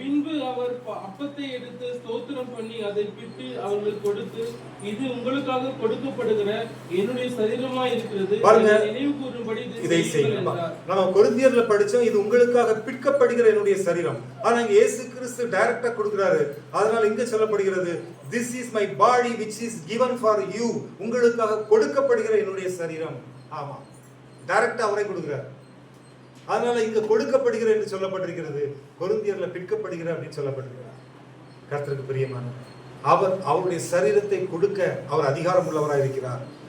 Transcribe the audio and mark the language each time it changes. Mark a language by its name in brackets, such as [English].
[Tamil] பின்பு அவர் அப்பத்தை எடுத்து ஸ்தோத்திரம் பண்ணி அதை பிட்டு அவர்களுக்கு கொடுத்து, இது உங்களுக்காக கொடுக்கப்படுகிற என்னுடைய சரீரமா இருக்கிறது, நினைவு கூறும்படி இதை செய்யுங்கள். நம்ம கொரிந்தியர்ல படிச்சோம், இது உங்களுக்காக பிற்கப்படுகிற என்னுடைய சரீரம். ஆனா இங்க இயேசு கிறிஸ்து டைரக்டா கொடுக்கிறாரு. அதனால இங்க சொல்லப்படுகிறது, [English] this is my body which is given for you. [Tamil] உங்களுக்காக கொடுக்கப்படுகிற என்னுடைய சரீரம். ஆமா, டைரக்டா அவரை கொடுக்கிறார். அதனால இங்க கொடுக்கப்படுகிற என்று சொல்லப்பட்டிருக்கிறது, கொரிந்தியர்ல பிற்கப்படுகிற அப்படின்னு சொல்லப்பட்டிருக்கிறார். கர்த்தருக்கு பிரியமான அவர் அவருடைய சரீரத்தை கொடுக்க அவர் அதிகாரம் உள்ளவராக இருக்கிறார்.